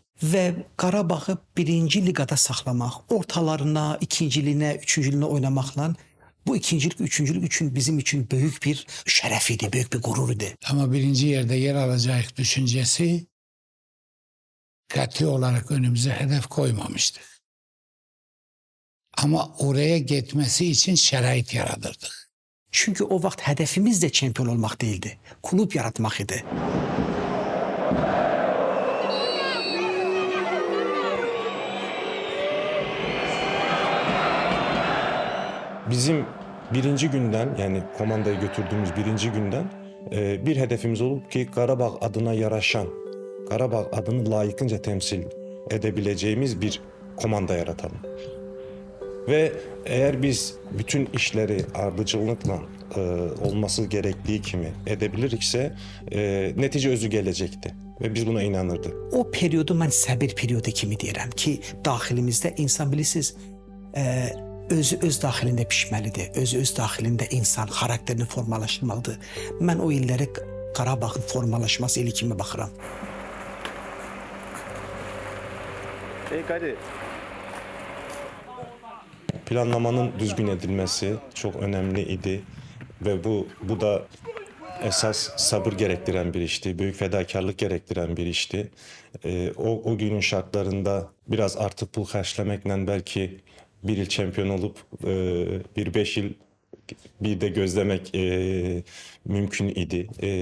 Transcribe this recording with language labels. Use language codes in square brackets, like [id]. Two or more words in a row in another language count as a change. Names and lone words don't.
[tr] Ve Qarabağ'ı birinci ligada saxlamaq, ortalarına, ikinciliğine, üçüncülüğüne oynamakla bu ikincilik, üçüncülük için bizim için büyük bir şeref idi, büyük bir gurur idi. Ama birinci yerde yer alacak düşüncesi katı olarak önümüze hedef koymamıştık. Ama oraya gitmesi için şerait yaratırdık. [az] Çünkü o vaxt hədəfimiz də çempion olmaq değildi. Klub yaratmaq idi. [tr] Bizim birinci günden, yani komandayı götürdüğümüz birinci günden bir hedefimiz olup ki Qarabağ adına yaraşan, Qarabağ adını layıkınca temsil edebileceğimiz bir komanda yaratalım. Ve eğer biz bütün işleri ardıcıllıkla olması gerektiği kimi edebilirikse netice özü gelecekti. Ve biz buna inanırdık. [az] O periodu mən səbir periodu kimi deyirəm ki, daxilimizdə insan bilirsiniz, özü öz daxilində pişməlidir. Özü öz daxilində insan xarakterini formalaşdırmalıdır. Mən o illəri Qarabağın formalaşması ili kimi baxıram. [tr] Planlamanın düzgün edilmesi çok önemli idi ve bu da esas sabır gerektiren bir işti, büyük fedakarlık gerektiren bir işti. O günün şartlarında biraz artık [az] pul xərcləməklə [tr] belki bir yıl şampiyon olup bir 5 yıl bir de gözlemek mümkün idi.